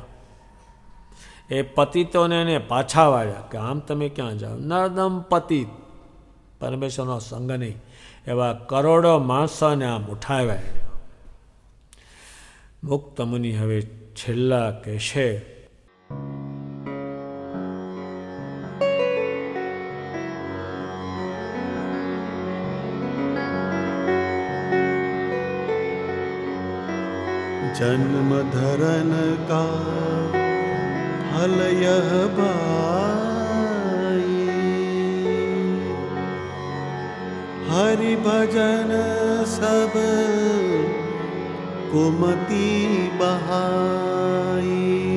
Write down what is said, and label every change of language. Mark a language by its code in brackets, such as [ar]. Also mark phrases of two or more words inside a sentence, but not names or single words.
[gu] એ પતિતોને એને પાછા વાળ્યા કે આમ તમે ક્યાં જાઓ? નર્દમ પતિ, પરમેશ્વરનો સંગ નહીં, એવા કરોડો માણસોને આમ ઉઠાવ્યા. મુક્ત મુનિ હવે છેલ્લા કહેશે, [hi] जन्म धरन का फल यह भाई, हरि भजन सब कुमति बहाई।